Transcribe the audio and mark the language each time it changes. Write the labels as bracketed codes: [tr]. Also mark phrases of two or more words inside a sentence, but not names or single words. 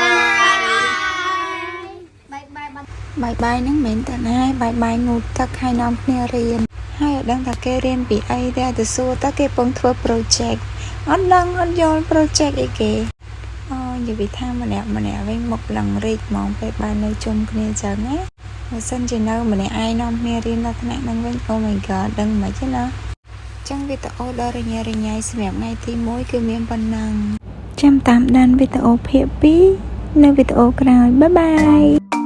[km] បាយហ្នឹងមិនមែនតែណាបាយងូតទឹកឲ្យនាំគ្នារៀនហើយអត់ដឹងថាគេរៀនពីអីទេ ទៅសួរតើគេពងធ្វើ project អត់ដឹងអត់យល់ project អីគេអូនិយាយថាម្នាក់វិញមុខឡើងរីកហ្មងពេលបាយនៅជុំគ្នាចឹងណាបើសិនជានៅម្នាក់ឯងនាំគ្នារៀននៅថ្នាក់ហ្នឹងវិញ [en] Oh my god [km] ដឹងមិនទេណាចឹងវីដេអូដ៏រញ៉េរញ៉ៃសម្រាប់ថ្ងៃទី1គឺមានប៉ុណ្ណឹងចាំតាមដានវីដេអូភាគ2នៅវីដេអូក្រោយបាយ